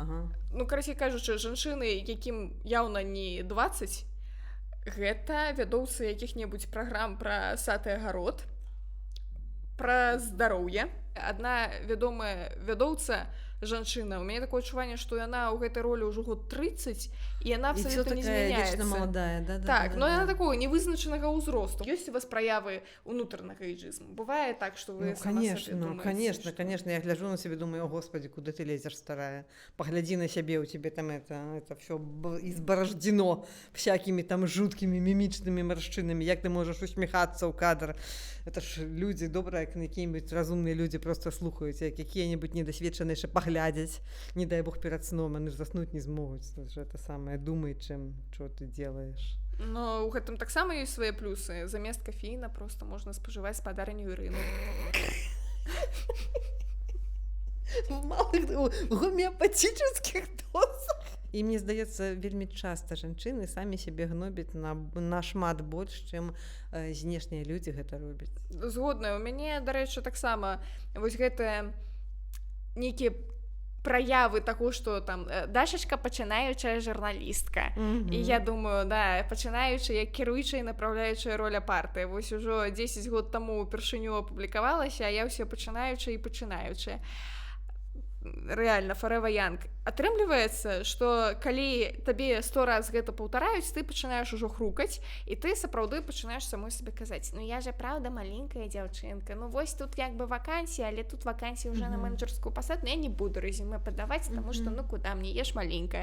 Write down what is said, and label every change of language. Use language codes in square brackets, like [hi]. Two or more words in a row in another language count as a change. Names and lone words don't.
[be] Ну, карацей кажучы, жанчыны, якім яўна не 20, гэта вядоўцы якіх-небудзь праграм пра сад і агарод, пра здароўе. Адна вядомая вядоўца, жанчына, у мяне такое адчуванне, што яна ў гэтай ролі ўжо год 30, і яна І [ru] абсолютно не такая [be] змяняецца. [ru] вечно молодая, да, [be] Так, но яна такого невызначанага ўзросту. Ёсць у вас праявы унутранага эйджызму? Бывае так, што вы сама сабе думаеце, [ru] конечно, я гляжу на себе, думаю, о господи, куда ты лезешь, старая, погляди на себе, у тебя там это все изборождено всякими там жуткими мимичными морщинами, як ты можешь усмехаться у кадра, это ж люди добрые, какие-нибудь разумные люди просто слухают, какие-нибудь недосведченные [uk] ще поглядять, [ru] не дай бог перед сном, они ж заснуть не змогут, это самое, думай, чем, что ты делаешь. [be] Но у гэтым таксама ёсць свае плюсы. Замест кафеіна просто можна спажываць спадарню Ірыну. [ru] В малых гомеопатических дозах. [be] І мне здаецца, вельмі часта жанчыны самі сябе гнобяць нашмат больш, чым знешнія людзі гэта робяць. Згодна, у мяне, дарэчы, таксама вось гэтыя нейкія праявы таго, што там Дашачка пачынаючая журналістка. І я думаю, да, пачынаючая, як кіруючая і напраўляючая роля партыі. Вось ужо 10 год таму упершыню апублікавалася, а я ўсё пачынаючая і пачынаючая. Рэальна, [en] forever young. [be] Атрымліваецца, што калі табе 100 раз гэта паўтараюць, ты пачынаеш ужо хрукаць, і ты сапраўды пачынаеш самой сабе казаць: [ru] ну я же правда маленькая [be] дзяўчынка, ну вось тут як бы вакансія, але тут вакансія ўжо на менеджерскую пасаду, я не буду рэзюме падаваць, таму што ну [ru] куда мне, [be] я ж маленькая.